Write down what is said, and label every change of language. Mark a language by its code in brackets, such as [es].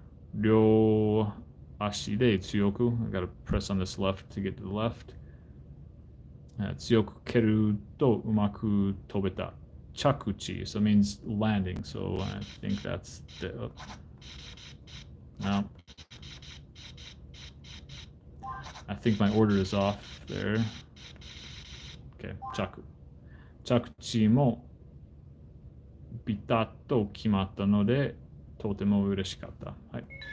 [ja] 上手。上層のスピードを上げて踏切板を両足で強く. [en] I gotta press on this left to get to the left. [ja] 強く蹴るとうまく飛べた. [en] 着地, so it means landing. So I think that's the. No. I think my order is off there. Okay, [ja] 着地もビタッと決まったのでとても嬉しかった.はい。